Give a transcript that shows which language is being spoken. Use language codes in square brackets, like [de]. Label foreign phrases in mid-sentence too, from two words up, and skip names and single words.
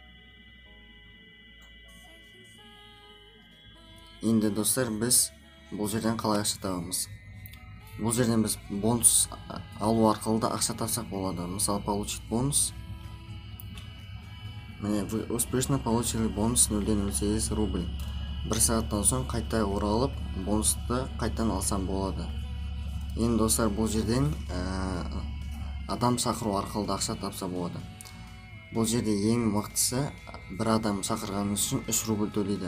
[kk] Енді достар, біз бұл жерден қалай ақша табамыз? Бұл жерден біз бонус алу арқылы да ақша тапсақ болады. Мысалы, [ru] получить бонус. [kk] Міне, [ru] вы успешно получили бонус 0,08 рубль. [kk] 1 сағаттан соң қайта оралып, бонусты қайтан алсам болады. Енді достар, бұл жерден адам шақыру арқылы да ақша тапса болады. Бұл жерде ең мықтысы, бір адам шақырғаныңыз үшін 3 рубль төлейді.